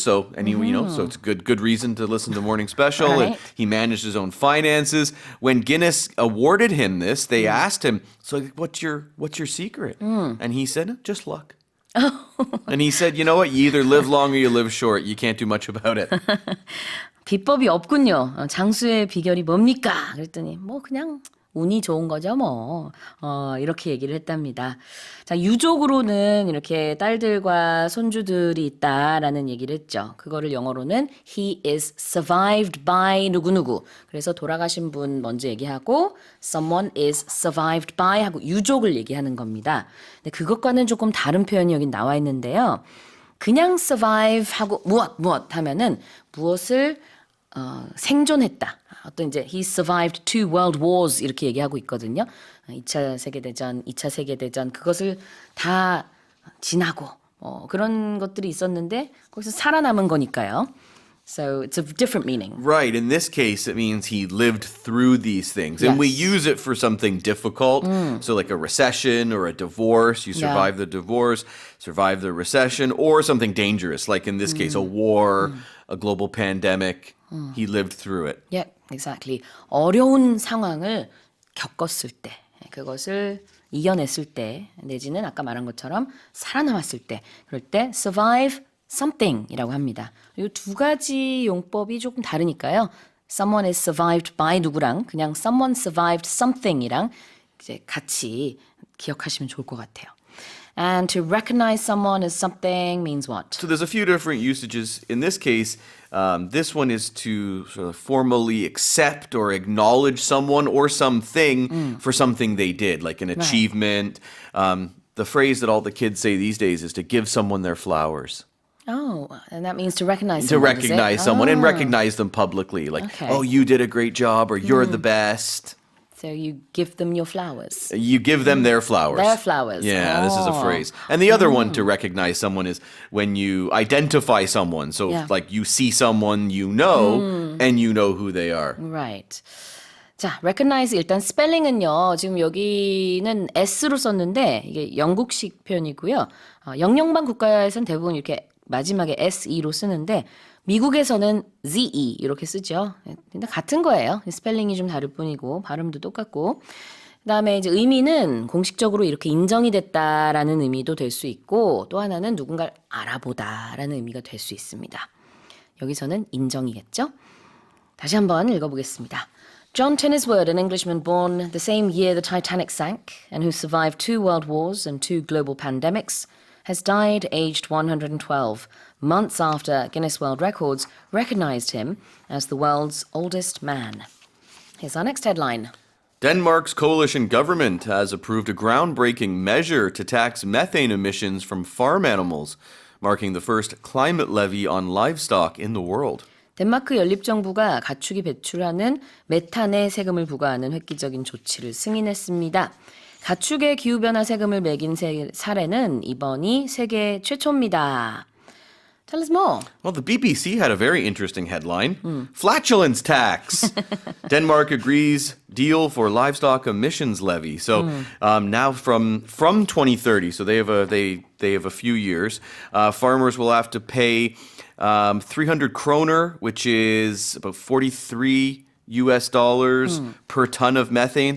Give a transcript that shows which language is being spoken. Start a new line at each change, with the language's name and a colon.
English: So so it's a good reason to listen to Morning Special. Right. And he managed his own finances. When Guinness awarded him this, they asked him, "So what's your secret?" And he said, "Just luck." And he said, "You know what? You either live long or you live short. You can't do much about it."
Korean: 비법이 없군요. 장수의 비결이 뭡니까? 그랬더니 그냥 운이 좋은 거죠 뭐. 이렇게 얘기를 했답니다. 자, 유족으로는 이렇게 딸들과 손주들이 있다라는 얘기를 했죠. 그거를 영어로는
English: he is survived by
Korean: 누구누구. 그래서 돌아가신 분 먼저 얘기하고
English: someone is survived by
Korean: 하고 유족을 얘기하는 겁니다. 근데 그것과는 조금 다른 표현이 여기 나와 있는데요. 그냥 survive 하고 무엇 하면은 무엇을 생존했다. 어떤 이제
English: he survived 2 world wars
Korean: 이렇게 얘기하고 있거든요. 2차 세계대전, 2차 세계대전 그것을 다 지나고 그런 것들이 있었는데 거기서 살아남은 거니까요.
English: So it's a different meaning. Right. In this case, it means he lived through these things. And we Yes. use it for something difficult. So like a recession or a divorce. You survive the divorce, survive the recession, or something dangerous, like in this case, a war, a global pandemic. He lived through it. Yeah, exactly.
Korean: 어려운 상황을 겪었을 때, 그것을 이겨냈을 때, 내지는 아까 말한 것처럼 살아남았을 때, 그럴 때
English: survive something
Korean: 이라고 합니다. 이 2가지 용법이 조금 다르니까요.
English: Someone is survived by
Korean: 누구랑 그냥
English: someone survived something
Korean: 이랑 이제 같이 기억하시면 좋을 것 같아요.
English: And to recognize someone as something means what? So there's a few different usages. In this case, this one is to sort of formally accept or acknowledge someone or something for something they did, like an achievement. The phrase that all the kids say these days is to give someone their flowers. Oh, and that means to recognize To someone, is it? recognize someone and recognize them publicly. Like, Okay. oh, you did a great job or you're the best. So you give them your flowers. You give them their flowers. Their flowers. Yeah, this is a Oh. phrase. And the other one to recognize someone is when you identify someone. So Yeah. like you see someone you know and you know who they are. Right.
Korean: 자, recognize 일단 스펠링은요. 지금 여기는 S로 썼는데 이게 영국식 표현이고요. 영영방 국가에서는 대부분 이렇게 마지막에 SE로 쓰는데 미국에서는 ZE 이렇게 쓰죠. 근데 같은 거예요. 스펠링이 좀 다를 뿐이고 발음도 똑같고. 그다음에 이제 의미는 공식적으로 이렇게 인정이 됐다라는 의미도 될 수 있고 또 하나는 누군가를 알아보다라는 의미가 될 수 있습니다. 여기서는 인정이겠죠? 다시 한번 읽어보겠습니다.
English: John Tenniswood, an Englishman born the same year the Titanic sank and who survived 2 world wars and 2 global pandemics, has died aged 112, months after Guinness World Records recognized him as the world's oldest man. Here's our next headline. Denmark's coalition government has approved a groundbreaking measure to tax methane emissions from farm animals, marking the first climate levy on livestock in the world.
Korean: 덴마크 연립정부가 가축이 배출하는 메탄에 세금을 부과하는 획기적인 조치를 승인했습니다. 가축의 기후변화 세금을 매긴 사례는 이번이 세계 최초입니다.
English: Tell us more. Well, the BBC had a very interesting headline. Flatulence tax. Denmark agrees deal for livestock emissions levy. So now from 2030, so they have a few years, farmers will have to pay 300 kroner, which is about 43 US dollars per ton of methane.